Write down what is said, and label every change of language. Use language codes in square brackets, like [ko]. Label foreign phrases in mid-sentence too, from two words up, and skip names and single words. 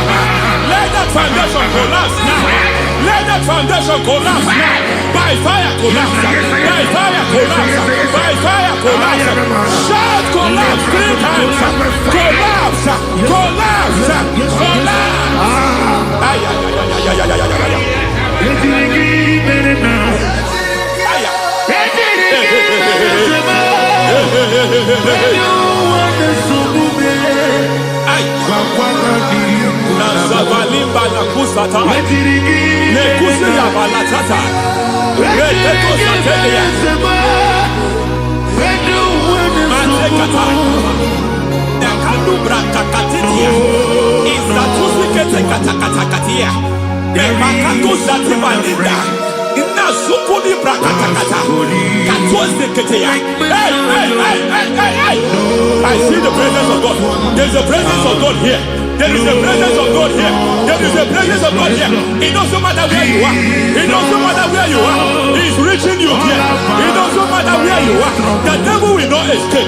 [en] Let that foundation collapse now. Let that foundation collapse now. By fire collapse. By fire collapse. By fire collapse. Shout collapse 3 times. Collapse. Collapse. Collapse. Ay, ay, ay, ay, ay, ay, ay, ay. Nazavalimba na kusata nekusi ya balatata reteto satelia matekata nekalu brakakatitia izatusi kete katakatakatia nebakatu zatibalinda ina sukuni brakatakata katuose ketea. Hey. I see the presence of God. There's a presence of God here. There is a presence of God here. There is a presence of God here. It doesn't matter where you are. It doesn't matter where you are. He's reaching you here. It doesn't matter where you are. The devil will not escape.